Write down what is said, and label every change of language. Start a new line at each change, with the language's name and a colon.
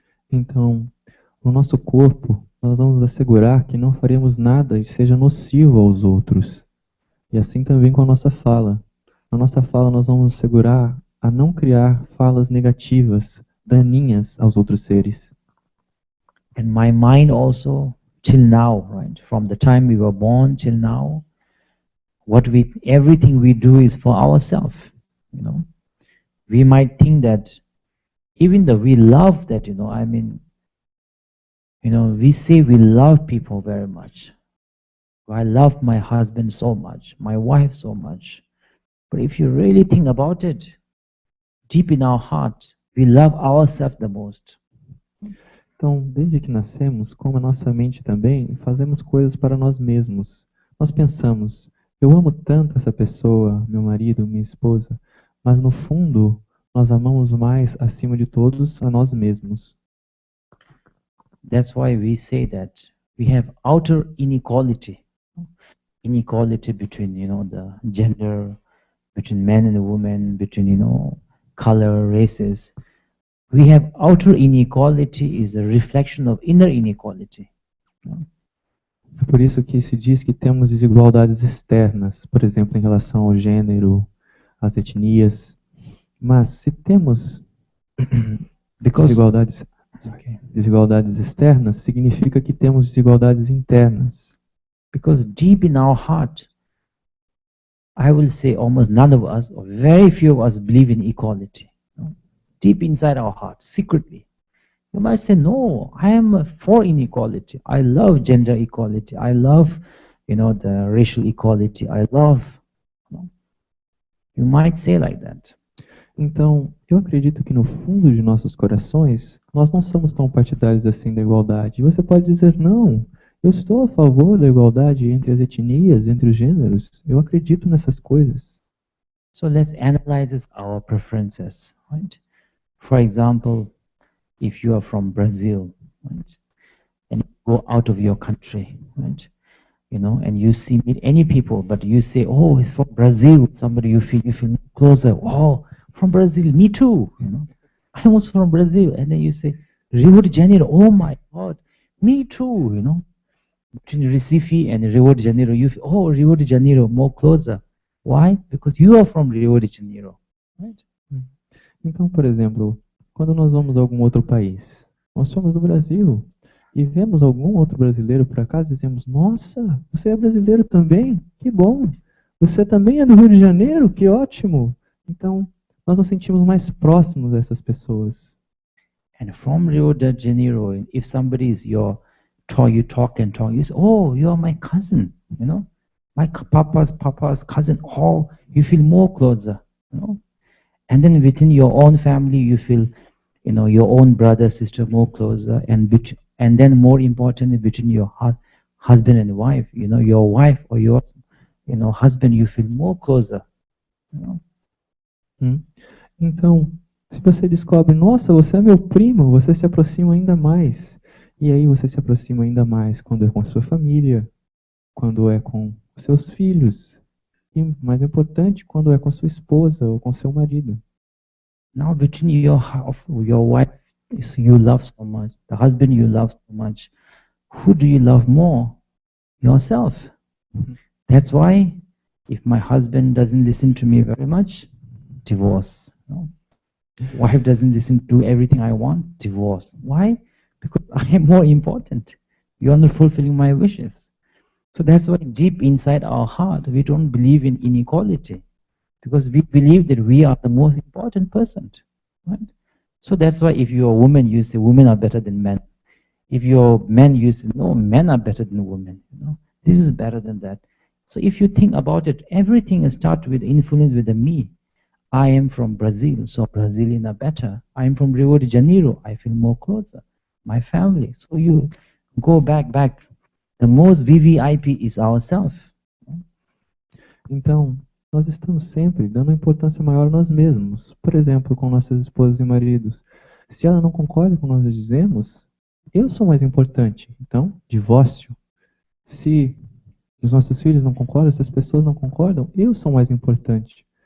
Portuguese: Então, no nosso corpo, nós vamos assegurar que não faremos nada que seja nocivo aos outros. E assim também com a nossa fala. Na nossa fala, nós vamos assegurar a não criar falas negativas, daninhas aos outros seres.
English: And my mind also, till now, right, from the time we were born till now, everything we do is for ourselves. We might think that even though we love that, we say we love people very much. I love my husband so much, my wife so much. But if you really think about it, deep in our heart, we love ourselves the most.
Portuguese: Então, desde que nascemos, como a nossa mente também, fazemos coisas para nós mesmos. Nós pensamos, eu amo tanto essa pessoa, meu marido, minha esposa, mas no fundo, nós amamos mais, acima de todos, a nós mesmos.
English: That's why we say that we have outer inequality between, the gender, between men and women, between, color, races. We have outer inequality is a reflection of inner inequality.
Portuguese: É por isso que se diz que temos desigualdades externas, por exemplo, em relação ao gênero, às etnias. Mas se temos
English: Because
Portuguese: desigualdades,
English: okay,
Portuguese: desigualdades externas, significa que temos desigualdades internas.
English: because deep in our heart, I will say almost none of us, or very few of us, believe in equality. Deep inside our heart, secretly. You might say, no, I am for inequality. I love gender equality. I love, the racial equality. I love. You might say like that.
Portuguese: Então, eu acredito que no fundo de nossos corações, nós não somos tão partidários assim da igualdade. E você pode dizer, não, eu estou a favor da igualdade entre as etnias, entre os gêneros. Eu acredito nessas coisas.
English: So let's analyze our preferences, right? For example, if you are from Brazil, right, and you go out of your country, right, and you meet any people, but you say, oh, it's from Brazil, somebody you feel closer. Oh, from Brazil, me too, I'm also from Brazil. And then you say, Rio de Janeiro, oh my God, me too, Between Recife and Rio de Janeiro, you feel, oh, Rio de Janeiro, more closer. Why? Because you are from Rio de Janeiro, right?
Portuguese: Então, por exemplo, quando nós vamos a algum outro país, nós somos do Brasil e vemos algum outro brasileiro por acaso e dizemos, nossa, você é brasileiro também? Que bom! Você também é do Rio de Janeiro? Que ótimo! Então, nós nos sentimos mais próximos dessas pessoas.
English: And from Rio de Janeiro, if somebody is you talk and talk, you say, oh, you are my cousin, my papa's cousin. Oh, you feel more closer, And then within your own family, you feel, your own brother, sister more closer, and then more importantly, between your husband and wife, your wife or your, husband, you feel more closer,
Portuguese: Então, se você descobre, nossa, você é meu primo, você se aproxima ainda mais. E aí você se aproxima ainda mais quando é com a sua família, quando é com seus filhos. E, mais importante, quando é com sua esposa ou com seu marido.
English: Now between your wife you love so much, the husband you love so much, who do you love more? Yourself. That's why if my husband doesn't listen to me very much, divorce. Wife doesn't listen to everything I want, divorce. Why? Because I am more important. You are not fulfilling my wishes. So that's why deep inside our heart, we don't believe in inequality. Because we believe that we are the most important person, right? So that's why if you're a woman, you say women are better than men. If you're men, you say no, men are better than women. This is better than that. So if you think about it, everything starts with influence with the me. I am from Brazil, so Brazilian are better. I am from Rio de Janeiro, I feel more closer. My family. So you go back. The most VVIP is ourselves.
Portuguese: Então, nós estamos sempre dando importância maior a nós mesmos. Por exemplo, com nossas esposas e maridos. Se ela não concorda com o que nós dizemos, eu sou mais importante. Então, divórcio. Se os nossos filhos não concordam, se as pessoas não concordam, eu sou mais importante.